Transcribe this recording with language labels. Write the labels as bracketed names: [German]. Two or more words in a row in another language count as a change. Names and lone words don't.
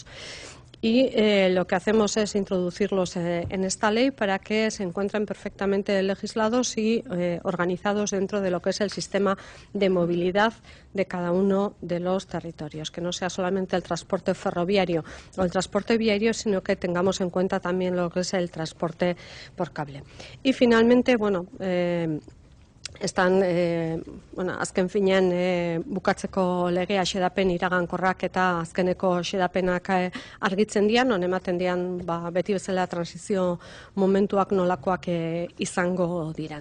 [Spanish] Y lo que hacemos es introducirlos en esta ley para que se encuentren perfectamente legislados y organizados dentro de lo que es el sistema de movilidad de cada uno de los territorios, que no sea solamente el transporte ferroviario o el transporte viario, sino que tengamos en cuenta también lo que es el transporte por cable. Y finalmente, [Basque] bueno, azken finean bukatzeko legea xedapen iragankorrak eta azkeneko xedapenak argitzen dian, non ematen dian beti bezala transizio momentuak nolakoak izango diran.